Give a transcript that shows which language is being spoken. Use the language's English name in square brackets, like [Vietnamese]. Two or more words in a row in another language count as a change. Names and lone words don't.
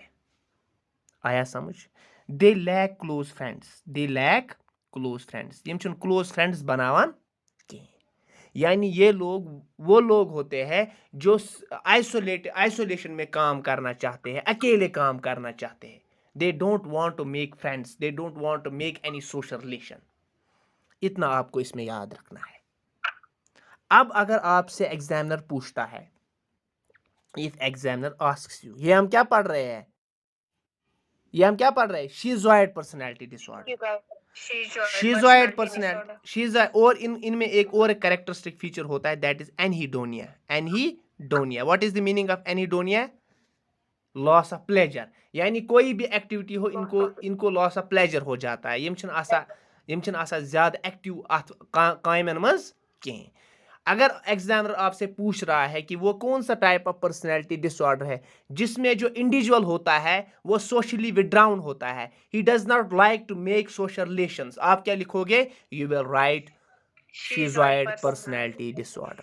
[Hindi] आया समझ? [English] They lack close friends, they lack close friends, [Kashmiri] यम छन [English] close friends [Kashmiri] बनावान कहीं, [Hindi] यानी ये लोग वो लोग होते हैं जो आइसोलेशन में काम करना चाहते हैं, अकेले काम करना चाहते हैं, [English] They don't want to make friends, they don't want to make any social relation. [Hindi] इतना आपको इसमें याद रखना है। अब अगर आपसे एग्जामिनर पूछता है, [English] If examiner asks you, [Hindi] ये हम क्या पढ़ रहे हैं, ये हम क्या पढ़ रहे हैं, [English] schizoid personality disorder, schizoid personality, [Hindi] शिज़ोइड, और इनमें एक और [English] characteristic feature [Hindi] होता है [English] that is anhedonia, anhedonia. What is the meaning of anhedonia? loss of pleasure, [Hindi] यानी कोई भी एक्टिविटी हो इनको [English] loss of pleasure [Hindi] हो जाता है, [Kashmiri] यम छन आसा ज्यादा एक्टिव अथ कामन मज कहीं। [Hindi] अगर एग्जामिनर आपसे पूछ रहा है कि वो कौन सा [English] type of personality disorder [Hindi] है जिसमें जो इंडिविजुअल होता है वो [English] socially withdrawn [Hindi] होता है, [English] he does not like to make social relations, [Hindi] आप क्या लिखोगे? [English] You will write schizoid personality disorder.